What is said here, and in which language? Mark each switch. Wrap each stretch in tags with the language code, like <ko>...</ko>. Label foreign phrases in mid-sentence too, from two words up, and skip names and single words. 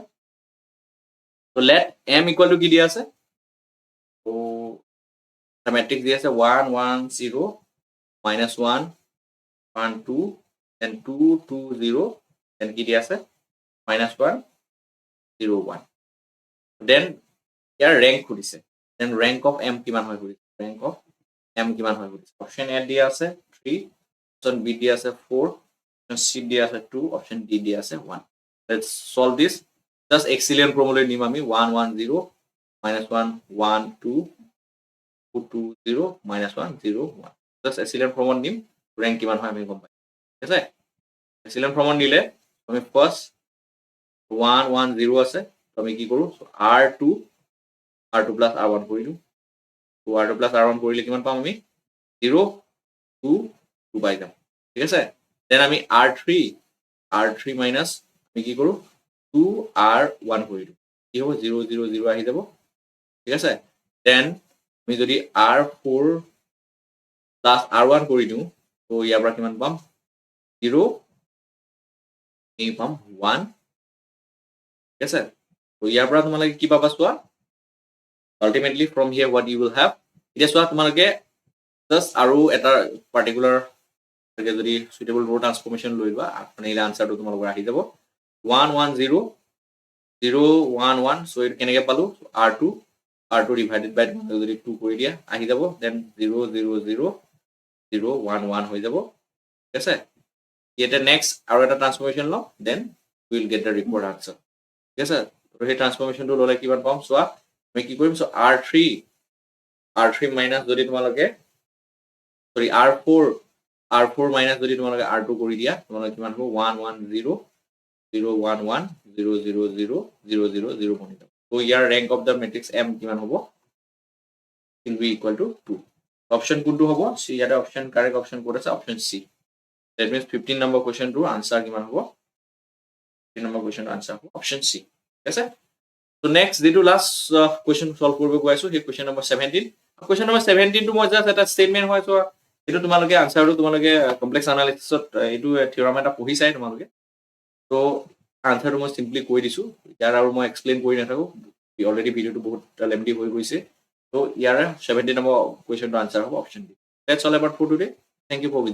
<en>so let m equal to</en> <as>কি দিয়া আছে</as> <en>so the matrix</en> <as>দিয়া আছে 1 1 0 -1 1 2 then 2 2 0 then কি দিয়া আছে -1 0 1 then ইয়াৰ rank খুদিছে</as> <en>then rank of m</en> <as>কিমান হয় খুদিছে</as> <en>rank of m</en> <as>কিমান হয় খুদিছে</as> <en>option a</en> <as>দিয়া আছে 3</as> <en>option b</en> <as>দিয়া আছে 4</as> <en>option c</en> <as>দিয়া আছে 2</as> <en>option d</en> <as>দিয়া আছে 1</as> <en>let's solve this just excellent formula</en> <as>নিম আমি 1 1 0 -1 1 2 2 2 0 -1 0 1</as> <en>just excellent formula</en> <as>নিম rank কিমান হয় আমি গম পাই ঠিক আছে</as> <en>excellent formula</en> <as>নিলে আমি ফার্স্ট 1 1 0 আছে আমি কি কৰো</as> <en>r2 plus r1</en> <as>কৰিলো তো</as> <en>r2 plus r1</en> <as>কৰিলে কিমান পাম আমি 0 2 2 পাই যাম ঠিক আছে দেন আমি</as> <en>r3 minus</en> <as>আমি কি কৰো 2r1 কৰিলো কি হ'ব 0 0 0 আহি যাব ঠিক আছে দেন আমি যদি</as> <en>r4 plus r1</en> <as>কৰি দিও তো ইয়াৰ পৰা কিমান পাম 0 আমি পাম 1 ঠিক আছে তো ইয়াৰ পৰা তোমালোকে কি পাবা চোৱা</as> <en>ultimately from here what you will have</en> <as>এতিয়া চোৱা তোমালোকে জাস্ট আৰু এটা পাৰ্টিকুলাৰ যদি</as> <en>suitable row transformation</en> <as>লৈ লোৱা আপুনি এই আনসাৰটো তোমালোকৰ আহি যাব 1 1 0 0 1 1 সো এটা কেনেকৈ পালো</as> <en>r2 divided by</en> <as>যদি 2 কৰি দিয়া আহি যাব দেন 0 0 0 0 1 1 হৈ যাব ঠিক আছে এটা নেক্সট আৰু এটা ট্ৰান্সফৰমেশন ল দেন</as> <en>we will get the required answer</en> <as>ঠিক আছে তো সেই ট্ৰান্সফৰমেশনটো ললে কিমান পাম চোৱা আমি কি কৰিম?</as> <en>So R3 minus</en> <as>যদি তোমালোকে</as> <en>sorry R4 minus</en> <as>যদি তোমালোকে R2 কৰি দিয়া তোমালোকে কিমান হ'ব 1 1 0 0 1 1 0 0 0 0 0 0 বনি যাব। So ইয়াৰ</as> <en>rank of the matrix M</en> <as>কিমান হ'ব?</as> <en>will be equal to 2.</en> <as>Option কোনটো হ'ব? C ইয়াতে option</as> <en>correct option</en> <as>ক'ত আছে?</as> <en>Option C. That means 15 number question to answer</en> <as>কিমান হ'ব?</as> <en>15 number question to answer হ'ব option C.</en> <as>ঠিক আছে?</as> <en>So next</en> <as>যিটো</as> <en>last question solve</en> <as>কৰিব গৈ আছো সেই</as> <en>question number 17. Question number 17</en> <as>টো মই just এটা statement হয় so এইটো তোমালোকে আনসাৰটো তোমালোকে</as> <en>complex analysis</en> <as>এইটো থিওৰাম এটা পঢ়ি চাই তোমালোকে তো আনসাৰটো মই সিম্পলি কৈ দিছো ইয়াৰ আৰু মই এক্সপ্লেইন কৰি নাথাকো অলৰেডি ভিডিওটো বহুত লেমডি হৈ গৈছে তো ইয়াৰ 17 নম্বৰ কুৱেশ্যনটো আনসাৰ হ'ব</as> <en>option D. That's all about for today. Thank you for</en>